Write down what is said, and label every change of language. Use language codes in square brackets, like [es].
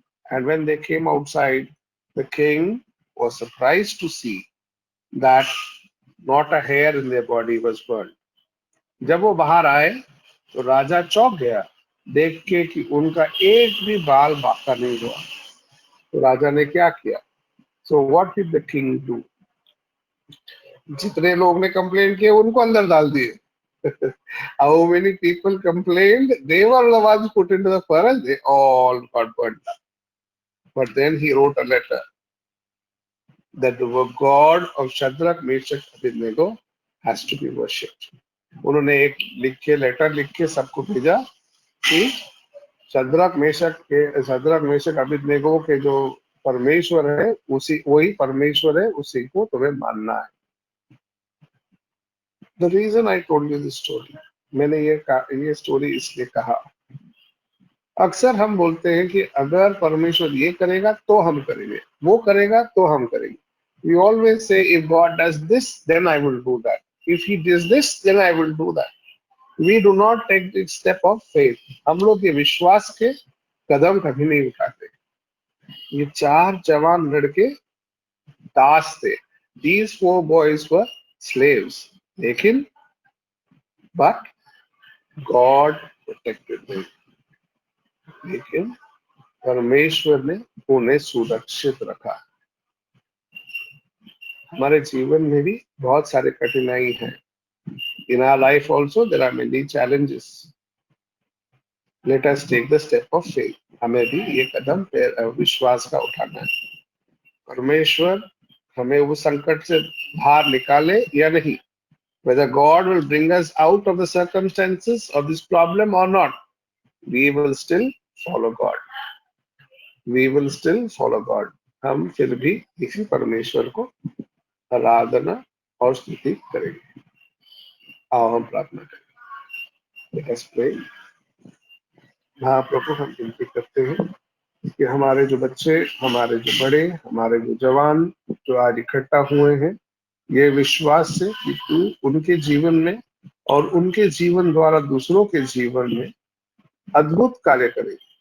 [en] And when they came outside, the king was surprised to see that not a hair in their body was burned. [hi] जब वो बाहर आए तो राजा चौंक गया देख के कि उनका एक भी बाल बाका नहीं हुआ. तो राजा ने क्या किया? [en] So what did the king do? [hi] जितने लोग ने कंप्लेन किए उनको अंदर डाल दिए. [en] How many people complained? They were the ones put into the furnace. They all got burned up. But then he wrote a letter that the God of Shadrach, Meshach, Abednego has to be worshipped. [hi] उन्होंने एक लिख के letter लिख के सबको भेजा कि Shadrach Meshach Abednego के जो परमेश्वर है उसी वही परमेश्वर है, उसी को तुम्हें मानना है. [en] The reason I told you this story, [hi] मैंने ये स्टोरी इसलिए कहा, अक्सर हम बोलते हैं कि अगर परमेश्वर ये करेगा तो हम करेंगे, वो करेगा तो हम करेंगे. [en] We always say if God does this, then I will do that. If he does this, then I will do that. We do not take the step of faith. [hi] हम लोग ये विश्वास के कदम कभी नहीं उठाते. ये 4 जवान लड़के दास थे. [en] These 4 boys were slaves. लेकिन but God protected them. [hi] लेकिन परमेश्वर ने उन्हें सुरक्षित रखा. हमारे जीवन में भी बहुत सारे कठिनाई हैं. [en] In our life also there are many challenges. Let us take the step of faith. [hi] हमें भी ये कदम विश्वास का उठाना है. परमेश्वर हमें उस संकट से बाहर निकाले या नहीं, [en] whether God will bring us out of the circumstances of this problem or not, we will still follow God. We will still follow God. [hi] हम फिर भी इसी परमेश्वर को आराधना और स्तुति करेंगे. आओ हम प्रार्थना करें. [en] Let us pray. [hi] महाप्रभु, हम विनती करते हैं कि हमारे जो बच्चे, हमारे जो बड़े, हमारे जो जवान जो आज इकट्ठा हुए हैं, ये विश्वास से कि तू उनके जीवन में और उनके जीवन द्वारा दूसरों के जीवन में अद्भुत कार्य करे.